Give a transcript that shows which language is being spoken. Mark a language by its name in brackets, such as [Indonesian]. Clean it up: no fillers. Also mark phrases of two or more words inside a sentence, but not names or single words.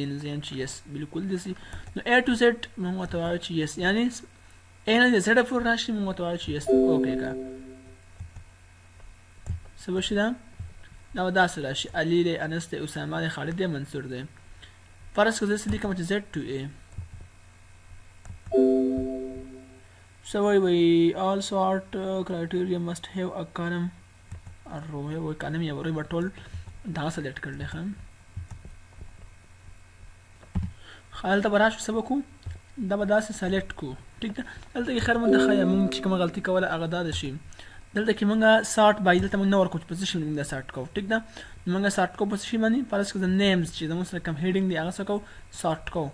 [Pashto] نو زه یم چې یس بالکل داسې. نو [English] A to Z [Pashto] موږ ورته وایو چې یس، یعنې A نه د Z پورې راشي موږ ورته وایو چې [English] yes okay [Pashto] کا. څه به شي دا؟ دا به داسې راشي، علي دی، انس دی، اسامه دی، خالد دی، منصور دی. فرض که زه څه لیکم چې [English] Z to A [Pashto] څه وایي [English] all sort criteria must have a column or row. [Pashto] یو کالم یا روی به ټول دغه سلیکټ کړلی. ښه، هلته به راشو څه به کوو، دا به داسې سلیکټ کوو. ټیک ده، دلته کې خیر مونږ ته ښایي مونږ چې کومه غلطي کوله هغه دا ده شي، دلته کې مونږ سارټ باید دلته مونږ نه ورکوو چې په څه شي مونږ دا سارټ کوو. ټیک ده، مونږ سارټ کوو په څه شي باندې؟ فرض که د نیمز چې زموږ سره کوم هیډینګ دی هغه څه کوو سارټ کوو.